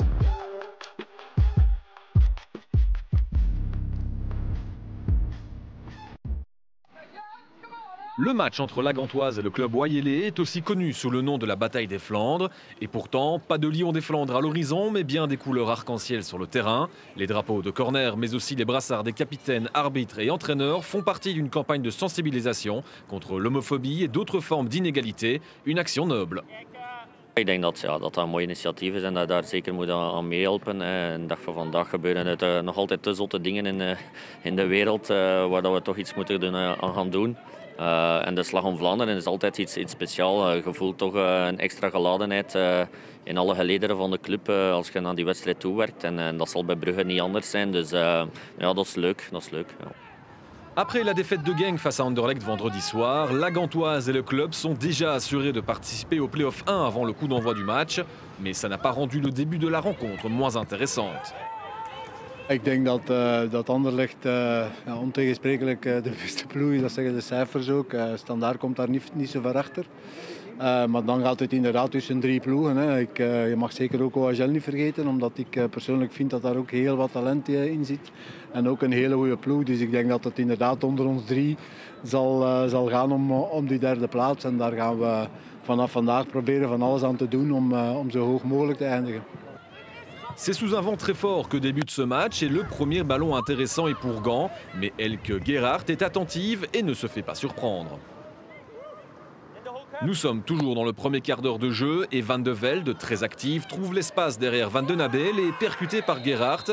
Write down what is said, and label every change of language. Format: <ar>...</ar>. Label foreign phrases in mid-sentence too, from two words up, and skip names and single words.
<fr>Le match entre la Gantoise et le club Wayennais est aussi connu sous le nom de la bataille des Flandres. Et pourtant, pas de lion des Flandres à l'horizon, mais bien des couleurs arc-en-ciel sur le terrain. Les drapeaux de corner, mais aussi les brassards des capitaines, arbitres et entraîneurs font partie d'une campagne de sensibilisation contre l'homophobie et d'autres formes d'inégalité. Une action noble.</fr> <nl>Ik denk dat dat een mooi initiatief is en dat daar zeker moet aan meehelpen. De dag van vandaag gebeuren het nog altijd te zotte dingen in de wereld waar dat we toch iets moeten aan gaan doen. En de Slag om Vlaanderen is altijd iets speciaals. Je voelt toch een extra geladenheid in alle gelederen van de club als je naar die wedstrijd toewerkt. En dat zal bij Brugge niet anders zijn. Dus ja, dat is leuk. Dat is leuk ja. Après la défaite de Genk face à Anderlecht vendredi soir, la Gantoise et le club sont déjà assurés de participer au play-off 1 avant le coup d'envoi du match. Mais ça n'a pas rendu le début de la rencontre moins intéressante. Ik denk dat Anderlecht ontegensprekelijk de beste ploeg is, dat zeggen de cijfers ook. Standaard komt daar niet zo ver achter. Maar dan gaat het inderdaad tussen drie ploegen. Hè. Je mag zeker ook OHL niet vergeten, omdat ik persoonlijk vind dat daar ook heel wat talent in zit. En ook een hele goede ploeg. Dus ik denk dat het inderdaad onder ons drie zal gaan om die derde plaats. En daar gaan we vanaf vandaag proberen van alles aan te doen om zo hoog mogelijk te eindigen.</nl> <fr>C'est sous un vent très fort que débute ce match et le premier ballon intéressant est pour Gand. Mais Elke Gerhardt est attentive et ne se fait pas surprendre. Nous sommes toujours dans le premier quart d'heure de jeu et Van de Velde, très active, trouve l'espace derrière Van den Abel et est percuté par Gerhardt.</fr>